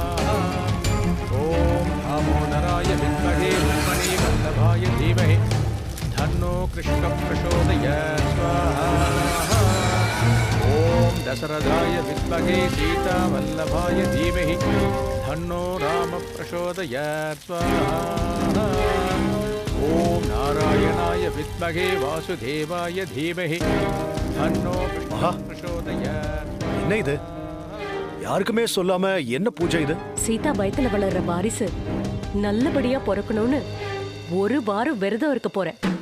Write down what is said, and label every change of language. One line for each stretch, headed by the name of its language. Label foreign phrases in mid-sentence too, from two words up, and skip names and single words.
Sanskrit: ॐ दामोदराय विद्महे ब्रह्मणे वल्लभाय धीमहि तन्नो कृष्णः प्रचोदयात् स्वाहा। ॐ दशरथाय विद्महे सीतावल्लभाय धीमहि तन्नो रामः प्रचोदयात् स्वाहा। ॐ नारायणाय विद्महे वासुदेवाय धीमहि तन्नो प्रचोदयात्.
Tamil: என்ன இது? யாருக்குமே சொல்லாம என்ன பூஜை இது? சீதா பயத்துல வளர்ற வாரிசு நல்லபடியா பிறக்கணும்னு ஒரு வாரம் விரதம் இருக்க போறேன்.